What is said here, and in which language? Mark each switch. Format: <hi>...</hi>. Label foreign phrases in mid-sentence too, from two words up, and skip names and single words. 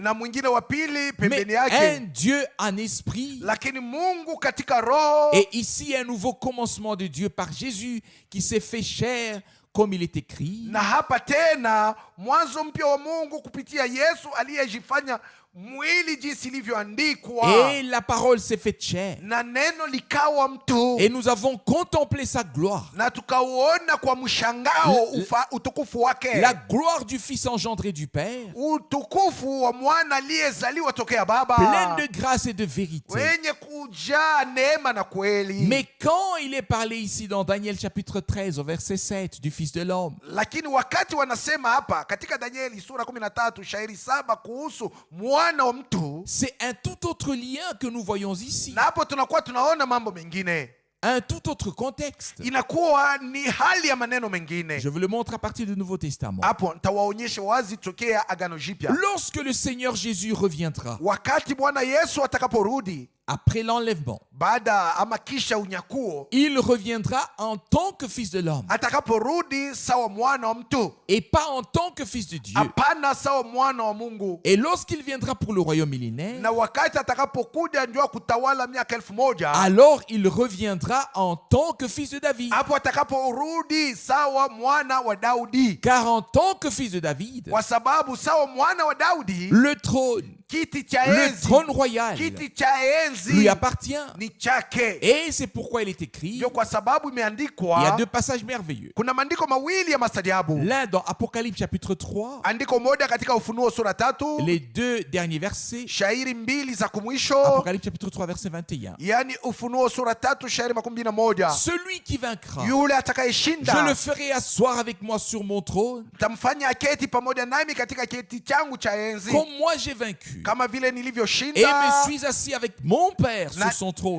<sw>na mwingine wa pili</sw> <fr>mais</fr> <sw>pembeni</sw> <fr>un</fr> <sw>yake,</sw> <fr>Dieu en esprit.</fr> <sw>lakini Mungu katika roho.</sw> <fr>Et ici, un nouveau commencement de Dieu par Jésus qui s'est fait chair, comme il est écrit.</fr> <sw>Na hapa tena mwanzo mpya wa Mungu kupitia Yesu aliyejifanya mwili jinsi ilivyoandikwa,</sw> <fr>Et la parole s'est faite chair.</fr> <sw>na neno likawa mtu,</sw> <fr>Et nous avons contemplé sa gloire.</fr> <sw>na tukauona kwa mshangao utukufu wake,</sw> <fr>La gloire du Fils engendré du Père,</fr> <sw>utukufu wa mwana aliyezaliwa tokea Baba,</sw> <fr>pleine de grâce et de vérité.</fr> <sw>wenye kujaa neema na kweli.</sw> <fr>Mais quand il est parlé ici dans Daniel chapitre 13 au verset 7 du Fils de l'homme,</fr> <sw>Lakini wakati wanasema hapa katika Danieli sura 13 shairi 7 kuhusu mwana wa mtu,</sw> <fr>c'est un tout autre lien que nous voyons ici.</fr> <sw>na hapo tunakuwa tunaona mambo mengine,</sw> <fr>Un tout autre contexte.</fr> <sw>inakuwa ni hali ya maneno mengine.</sw> <fr>Je vous le montre à partir du Nouveau Testament.</fr> <sw>Hapo nitawaonyesha wazi tokea Agano Jipya.</sw> <fr>Lorsque le Seigneur Jésus reviendra,</fr> <sw>Wakati Bwana Yesu atakaporudi</sw> <fr>après l'enlèvement,</fr> <sw>baada ama kisha unyakuo,</sw> <fr>il reviendra en tant que Fils de l'homme</fr> <sw>atakaporudi sawa mwana wa mtu,</sw> <fr>et pas en tant que Fils de Dieu.</fr> <sw>hapana sawa mwana wa Mungu.</sw> <fr>Et lorsqu'il viendra pour le royaume millénaire,</fr> <sw>Na wakati atakapokuja ndio kutawala miaka 1000,</sw> <fr>alors il reviendra en tant que Fils de David.</fr> <sw>hapo atakaporudi sawa mwana wa Daudi,</sw> <fr>Car en tant que Fils de David,</fr> <sw>kwa sababu sawa mwana wa Daudi,</sw> <fr>le trône,</fr> <sw>kiti cha</sw> <fr>le</fr> <sw>enzi,</sw> <fr>trône royal</fr> <sw>kiti cha enzi</sw> <fr>lui appartient.</fr> <sw>ni chake.</sw> <fr>Et c'est pourquoi il est écrit,</fr> <sw>Ndio kwa sababu</sw> <fr>il y a</fr> <sw>imeandikwa,</sw> <fr>deux passages merveilleux.</fr> <sw>kuna maandiko mawili ya mastajabu.</sw> <fr>L'un dans Apocalypse chapitre 3,</fr> <sw>Andiko moja katika Ufunuo sura 3,</sw> <fr>les deux derniers versets.</fr> <sw>shairi mbili za kumwisho,</sw> <fr>Apocalypse chapitre 3 verset 21.</fr> <sw>yani Ufunuo sura 3 shairi 21.</sw> <fr>Celui qui vaincra,</fr> <sw>Yule</sw> <fr>je le</fr> <sw>atakayeshinda</sw> <fr>ferai asseoir avec moi sur mon trône,</fr> <sw>tamfanya aketi pamoja nami katika kiti changu cha enzi,</sw> <fr>comme moi j'ai vaincu,</fr> <sw>kama vile</sw> <fr>et me</fr> <sw>nilivyoshinda,</sw> <fr>suis assis avec mon Père sur son trône.</fr>